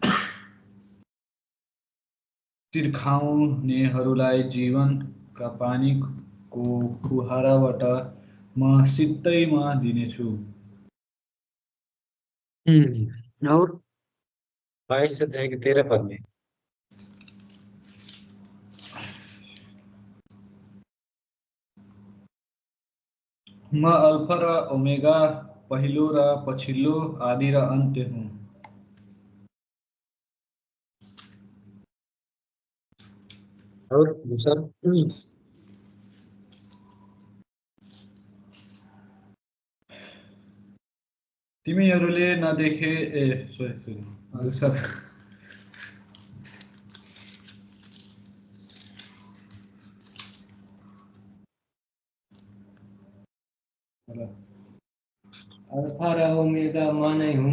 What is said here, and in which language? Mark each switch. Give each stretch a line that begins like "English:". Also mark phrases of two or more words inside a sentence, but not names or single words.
Nepali: तिर्खाउनेहरूलाई जीवनका पानीको फुहाराबाट म सित्तैमा दिनेछु।
Hindi: और 22 से 13 पद में
Nepali: म अल्फा र ओमेगा, पहिलो र पछिल्लो, आदि र अन्त्य हुँ।
Hindi: और दूसरा
Nepali: तिमीहरूले नदेखे सरी अल्फा र ओमेगा म नै हुँ।